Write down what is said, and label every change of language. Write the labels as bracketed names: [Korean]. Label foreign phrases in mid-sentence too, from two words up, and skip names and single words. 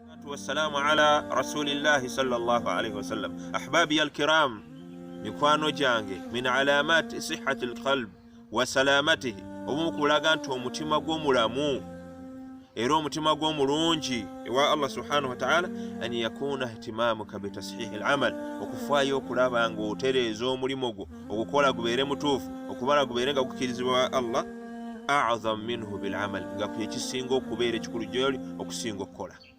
[Arabic] والسلام على رسول الله صلى الله عليه وسلم. أحبابي الكرام [Ganda] mikwano jange [Arabic] من علامات صحة القلب وسلامته [Ganda] omukulaga nti omutima gw'omulamu era omutima gw'omulungi ewa Allah [Arabic] سبحانه وتعالى أن يكون اهتمامك بتصحيح العمل [Ganda] okufaayo okulaba nga otereeza omulimo gwo ogukola gubeere mutuufu okubala gubeere nga gukirizibwa Allah [Arabic] أعظم منه بالعمل [Ganda] nga kyekisinga okubeera ekikulu gyoli okusinga okukola.